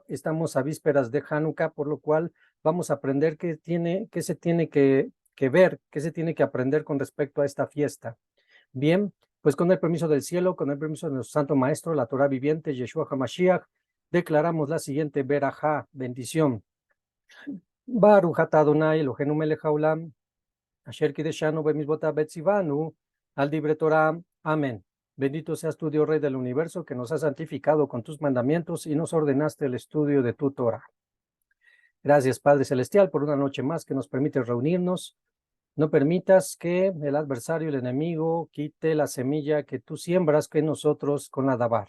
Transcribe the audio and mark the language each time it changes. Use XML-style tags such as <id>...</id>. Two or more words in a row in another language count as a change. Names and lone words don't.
<es>Estamos a vísperas de Hanukkah, por lo cual vamos a aprender qué se tiene que ver, qué se tiene que aprender con respecto a esta fiesta. Bien, pues con el permiso del cielo, con el permiso de nuestro Santo Maestro, la Torah viviente, Yeshua HaMashiach, declaramos la siguiente verajá, bendición.</es> <he>ברוך אתה ה' אלוהינו מלך העולם, אשר קדשנו במצוותיו וציוונו, על דברי תורה.</he> <es>Amén. Bendito seas tú, Dios Rey del universo, que nos has santificado con tus mandamientos y nos ordenaste el estudio de tu Torah. Gracias, Padre Celestial, por una noche más que nos permite reunirnos. No permitas que el adversario, el enemigo, quite la semilla que tú siembras en nosotros con la Dabar.</es>